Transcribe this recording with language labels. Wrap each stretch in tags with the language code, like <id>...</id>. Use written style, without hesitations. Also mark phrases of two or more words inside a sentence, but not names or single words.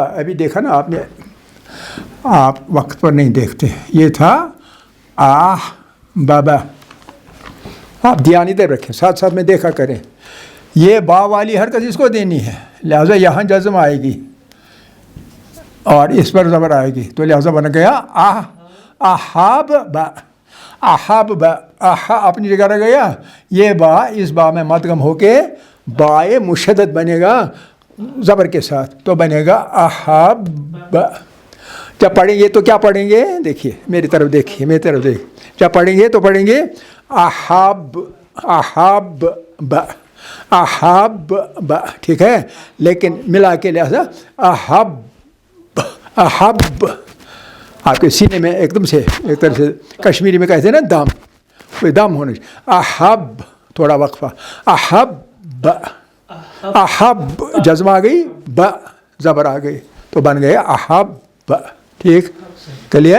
<ur>ابھی دیکھا نا آپ نے، آپ وقت پر نہیں دیکھتے، یہ تھا احبابا۔ آپ دھیان ادھر رکھیں، ساتھ ساتھ میں دیکھا کریں، یہ با والی حرکت اس کو دینی ہے، لہذا یہاں جزم آئے گی اور اس پر زبر آئے گی، تو لہذا بن گیا احاب با، احاب با، اپنی جگہ رہ گیا، یہ با اس با میں مدغم ہو کے بائے مشدد بنے گا زبر کے ساتھ، تو بنے گا احاب با۔ جب پڑھیں گے تو کیا پڑھیں گے؟ دیکھیے میری طرف، دیکھیے میری طرف، دیکھیے، جب پڑھیں گے تو پڑھیں گے احاب، احاب با، احاب با، ٹھیک ہے، لیکن ملا کے لہذا احب، احب، آپ کے سینے میں ایک دم سے ایک طرح سے کشمیری میں کہتے ہیں نا دم، کوئی دم ہونا چاہیے، احب، تھوڑا وقفہ، احب، احب، جزم آ گئی، با زبر آ گئی، تو بن گیا احب، ٹھیک، کلیئر؟</ur>